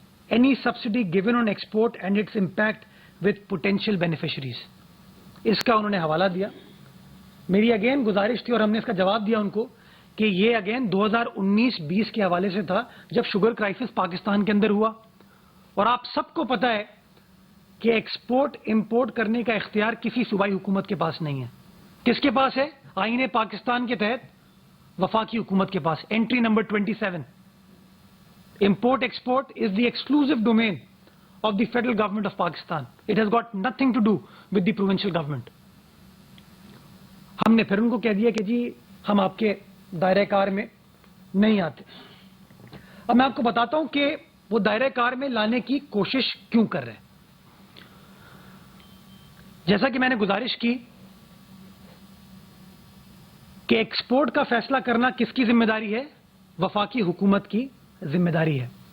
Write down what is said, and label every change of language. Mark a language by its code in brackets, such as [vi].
[en] Any subsidy given on export and its impact with potential beneficiaries? [ur] اس کا انہوں نے حوالہ دیا. میری اگین گزارش تھی اور ہم نے اس کا جواب دیا ان کو کہ یہ اگین 2019-20 کے حوالے سے تھا جب شوگر کرائسس پاکستان کے اندر ہوا, اور آپ سب کو پتا ہے کہ ایکسپورٹ امپورٹ کرنے کا اختیار کسی صوبائی حکومت کے پاس نہیں ہے. کس کے پاس ہے؟ آئین پاکستان کے تحت وفاقی حکومت کے پاس. [en] Entry number 27, import export is the exclusive domain of the federal government of Pakistan. It has got nothing to do with the provincial government. [ur] ہم نے پھر ان کو کہہ دیا کہ جی ہم آپ کے دائرہ کار میں نہیں آتے. اب میں آپ کو بتاتا ہوں کہ وہ دائرہ کار میں لانے کی کوشش کیوں کر رہے ہیں. جیسا کہ میں نے گزارش کی کہ ایکسپورٹ کا فیصلہ کرنا کس کی ذمہ داری ہے؟ وفاقی حکومت کی ذمہ داری ہے.